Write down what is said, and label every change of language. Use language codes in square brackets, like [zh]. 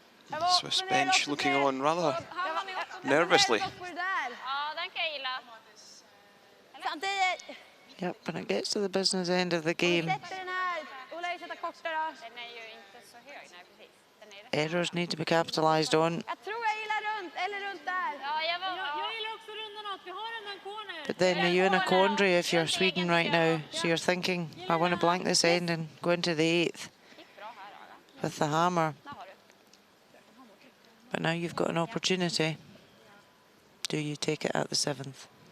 [en] The Swiss bench looking on rather nervously. [sv] Ja, den kan jag gilla. Samtidigt. [en] Yep, when it gets to the business end of the game, [sv] Sätter den här. Ola, sätta kortare. Den är ju inte så hög. Nej, precis. Den är det. [en] errors need to be capitalised on. [sv] Jag tror jag gillar runt, eller runt där. Ja, jag var... Jag gillar också rundan åt. Vi har en corner. [en] But then are you in a quandary if you're Sweden right now? So you're thinking, I want to blank this end and go into the 8th [sv] Gick bra här, Aga. [en] with the hammer. [sv] Där har du. [en] But now you've got an opportunity. Do you take it at the 7th?